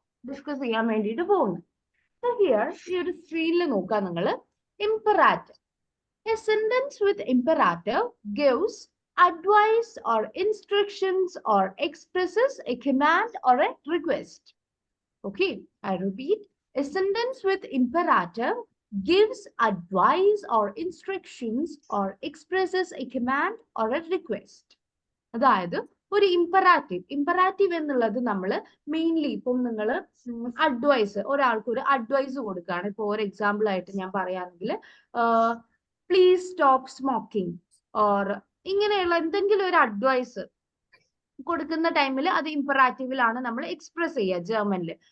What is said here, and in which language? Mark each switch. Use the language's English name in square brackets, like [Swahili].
[Malayalam] Discuss ചെയ്യാൻ വേണ്ടിയിട്ട് പോകുന്നത്. സോ ഹിയർ ഈ ഒരു സ്ക്രീനിൽ നോക്കുക നിങ്ങൾ. ഇംപറാറ്റീവ്. [English] A sentence with imperative gives advice or instructions or expresses a command or a request. Okay, I repeat. A sentence with imperative gives advice or instructions or expresses a command or a request. [Malayalam] അതായത് ഒരു ഇമ്പറാറ്റീവ് എന്നുള്ളത് നമ്മൾ mainly ഇപ്പം നിങ്ങൾ advice, ഒരാൾക്ക് ഒരു advice കൊടുക്കുകയാണ്. ഇപ്പോൾ ഒരു എക്സാമ്പിൾ ആയിട്ട് ഞാൻ പറയുകയാണെങ്കിൽ [English] please stop smoking [Malayalam] ഓർ ഇങ്ങനെയുള്ള എന്തെങ്കിലും ഒരു അഡ്വൈസ് കൊടുക്കുന്ന ടൈമിൽ അത് ഇമ്പറാറ്റീവിലാണ് നമ്മൾ എക്സ്പ്രസ് ചെയ്യുക ജർമ്മനിൽ.